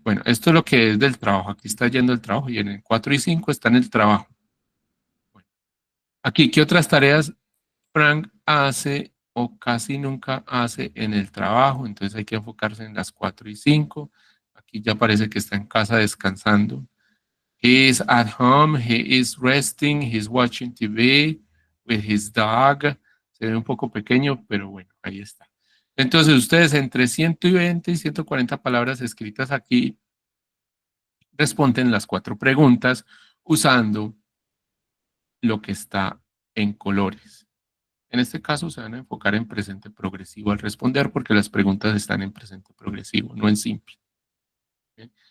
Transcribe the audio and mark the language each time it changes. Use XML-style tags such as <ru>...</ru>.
<es>Bueno, esto es lo que es del trabajo. Aquí está yendo el trabajo y en el 4 y 5 está en el trabajo. Bueno, aquí, ¿qué otras tareas Frank hace o casi nunca hace en el trabajo? Entonces hay que enfocarse en las 4 y 5. Aquí ya parece que está en casa descansando.</es> <en>He is at home, he is resting, he's watching TV with his dog.</en> <es>Se ve un poco pequeño, pero bueno, ahí está. Entonces ustedes entre 120 y 140 palabras escritas aquí responden las 4 preguntas usando lo que está en colores. En este caso se van a enfocar en presente progresivo al responder porque las preguntas están en presente progresivo, no en simple. ¿Bien?</es>